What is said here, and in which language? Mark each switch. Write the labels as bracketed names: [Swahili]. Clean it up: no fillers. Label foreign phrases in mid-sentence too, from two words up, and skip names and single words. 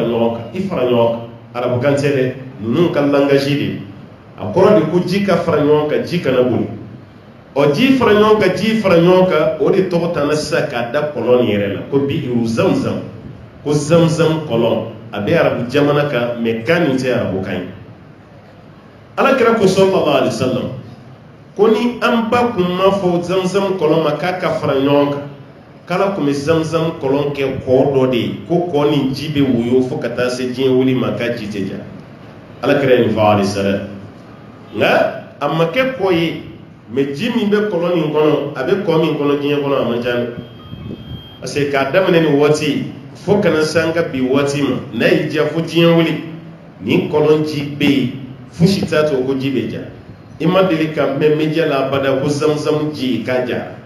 [Bambara] ɲɔgɔn kan arabukan tɛ dɛ ninnu ka langazi de a kɔrɔ de ko ji ka fara ɲɔgɔn kan ji kana boli o ji fara ɲɔgɔn kan ji fara ɲɔgɔn kan o de tɔgɔ tana sisan k'a da kɔlɔn nin yɛrɛ la ko biiru Zamzam ko Zamzam kɔlɔn a bɛ arabu jamana kan mɛ kan nin tɛ arabu kan ye alakira ko [Arabic] صلى الله عليه وسلم [Bambara] ko ni an ba kun ma fɔ Zamzam kɔlɔn ma k'a ka fara ɲɔgɔn kan k'ala kun bɛ Zamzam kɔlɔn kɛ kɔ dɔ de ye ko kɔ nin ji bɛ woyo fo ka taa se diɲɛ wuli ma k'a ji tɛ ja alakira ye nin fɔ [Arabic] عليه السلام [Bambara] nka a ma kɛ kɔ ye mɛ ji min bɛ kɔlɔn nin kɔnɔ a bɛ kɔ min kɔnɔ diɲɛ kɔnɔ a man ca dɛ [French] parce que [Bambara] k'a daminɛ nin waati fo kana se an ka bi waati ma n'a y'i diya fo diɲɛ wuli nin kɔlɔn ji bɛ yen fosi t'a to ko ji bɛ ja i ma deli ka mɛn media la abada ko Zamzam ji k'a ja